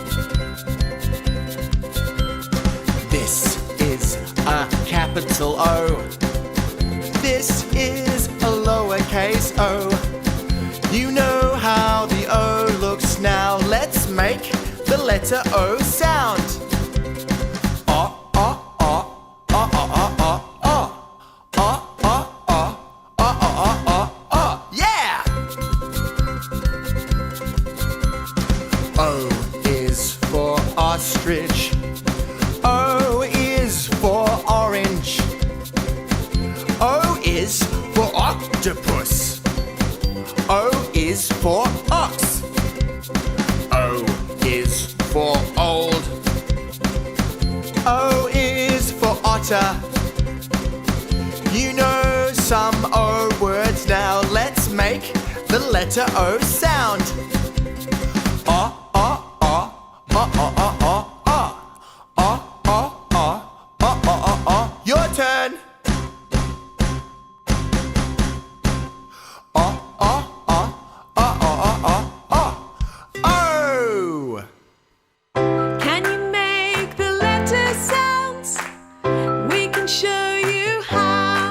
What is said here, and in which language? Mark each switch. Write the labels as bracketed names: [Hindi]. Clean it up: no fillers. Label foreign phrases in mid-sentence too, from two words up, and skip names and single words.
[English] This is a capital O. This is a lowercase o. You know how the O looks now. Let's make the letter O sound. O, O, O, O, O, O, O, O, O, O, O, O, O, O, O. Yeah! O is for ostrich. O is for orange. O is for octopus. O is for ox. O is for old. O is for otter. You know some O words now. Let's make the letter O sound. O, O, O, O, O, O, O, O. O, O, O, O, O, O, O. Your turn. O, O, O, O, O, O, O, O. Can you make the letter sounds? We can show you how.